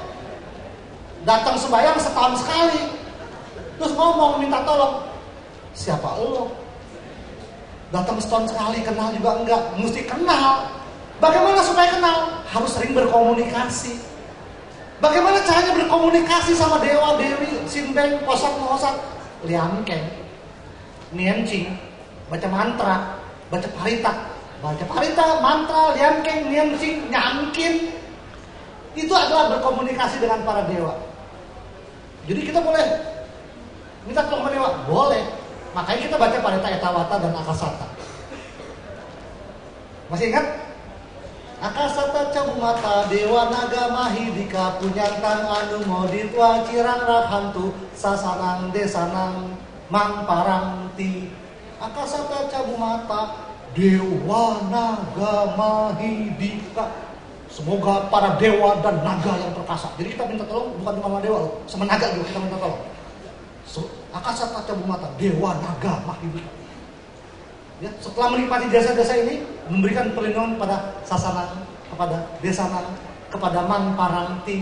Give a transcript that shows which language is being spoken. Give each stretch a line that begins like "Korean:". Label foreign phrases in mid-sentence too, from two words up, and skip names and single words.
Indonesian: Datang sembahyang setahun sekali, terus ngomong minta tolong. Siapa lo? Datang setahun sekali, kenal juga enggak? Mesti kenal. Bagaimana supaya kenal? Harus sering berkomunikasi. Bagaimana caranya berkomunikasi sama dewa, dewi,
Min Nan Chinese: sinbeng, posat, mohosat, liangkeng, niancing, baca mantra, baca parita, mantra, liangkeng, niancing, nyangkin.
Indonesian: Itu adalah berkomunikasi dengan para dewa. Jadi kita boleh minta tolong ke dewa? Boleh. Makanya kita baca parita etawata dan akasata. Masih ingat?
Pali: Akasata cabumata dewa naga mahidika punyantang anu moditwa cirang rahantu sasanang desanang mangparangti. Akasata cabumata dewa naga mahidika.
Indonesian: Semoga para dewa dan naga yang perkasa. Jadi kita minta tolong bukan cuma sama dewa loh, sama naga juga kita minta tolong.
Pali: Akasata cabumata dewa naga mahidika.
Indonesian: Ya, setelah menikmati jasa-jasa ini, memberikan perlindungan kepada sasanang, kepada desanang, kepada mangparangti.